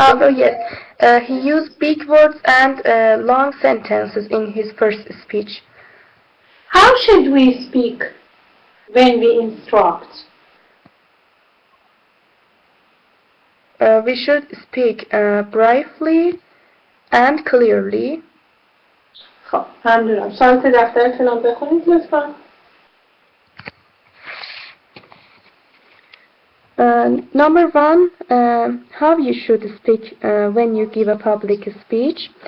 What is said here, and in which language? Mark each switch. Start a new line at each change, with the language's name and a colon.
English: Oh yes, he used big words and long sentences in his first speech. How should we speak when we instruct? We should speak briefly and clearly.
Persian: خب ممنونم. سوالات دفترتونم بخونید لطفا.
English: Number one, how you should speak when you give a public speech.